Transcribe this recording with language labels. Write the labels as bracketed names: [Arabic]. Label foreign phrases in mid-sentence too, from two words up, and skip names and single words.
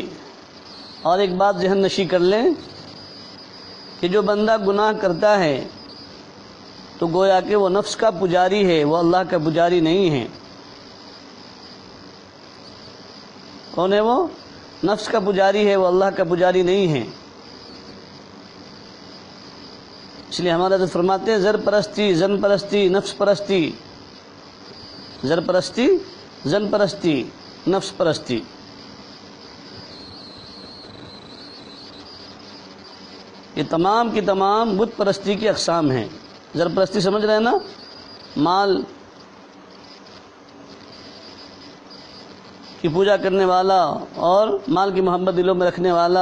[Urdu] اور ایک بات ذہن نشی کر لیں کہ جو بندہ گناہ کرتا ہے تو گویا کہ وہ نفس کا پجاری ہے، وہ اللہ کا پجاری نہیں ہے۔ کون ہے وہ؟ نفس کا پجاری ہے، وہ اللہ کا پجاری نہیں ہے۔ اس لیے ہمارا حضرت فرماتے ہیں زر پرستی، زن پرستی، نفس پرستی، زر پرستی، زن پرستی، نفس پرستی۔ یہ تمام کی تمام بت پرستی کی اقسام ہیں۔ زر پرستی سمجھ رہے ہیں نا؟ مال کی پوجا کرنے والا اور مال کی محبت دلوں میں رکھنے والا۔